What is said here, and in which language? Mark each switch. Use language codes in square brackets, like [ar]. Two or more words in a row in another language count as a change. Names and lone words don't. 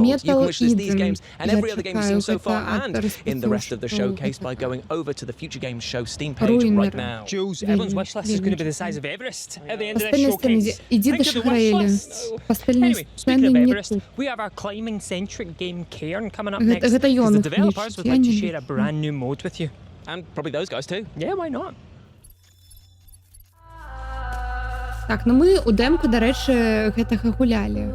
[en] You can wish list these games and every other game you've seen so far, and in the rest of the showcase by going over to the Future Games Show Steam page right now. Jules, everyone's wish list is going to be the size of Everest at the end of this showcase. Think of the wish list. Anyway, speaking of Everest, we have our climbing-centric game Cairn coming up next, because the developers would like to share a brand new mode with you. And probably those guys too. Yeah, why not? [uk] Так, ну мы у демку, до речі, [be] гэтага гулялі.